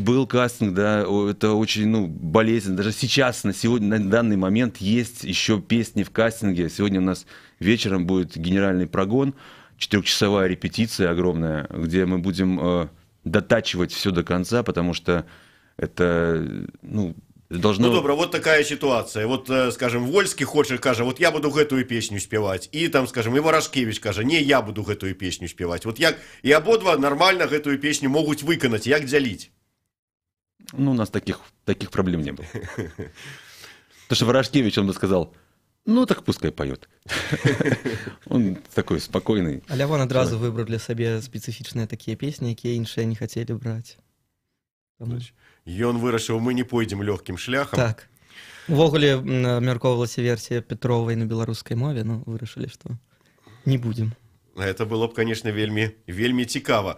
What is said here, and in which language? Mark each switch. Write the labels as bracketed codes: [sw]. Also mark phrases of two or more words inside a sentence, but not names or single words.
[ru] Был кастинг, да, это очень болезненно. Даже сейчас, на данный момент, есть еще песни в кастинге. Сегодня у нас вечером будет генеральный прогон, 4-часовая репетиция огромная, где мы будем дотачивать все до конца, потому что это, должно... [be] Ну, добра, вот такая ситуація. Вот, скажем, Вольскі хоче, каже, вот я буду гэтую песню спевать. И там, скажем, і Варашкевич каже, не, я буду гэтую песню спевать. Вот як і абодва нормально гэтую песню могут выканать, як дзяліць? [ru] Ну, у нас таких проблем не было. Потому что Варашкевич, он бы сказал, ну, так пускай поет. Он такой спокойный. [be] А Лявон адразу выбраў для сабе спецыфічныя такія песні, якія іншыя не хацелі браць. Ён вырашыў, мы не пойдзем лёгкім шляхам. Так. Увогуле абмяркоўвалася версія Петровай на беларускай мове, но вырашылі, што не будзем. [ru] Это было б, конечно, [be] вельмі, вельмі цікава.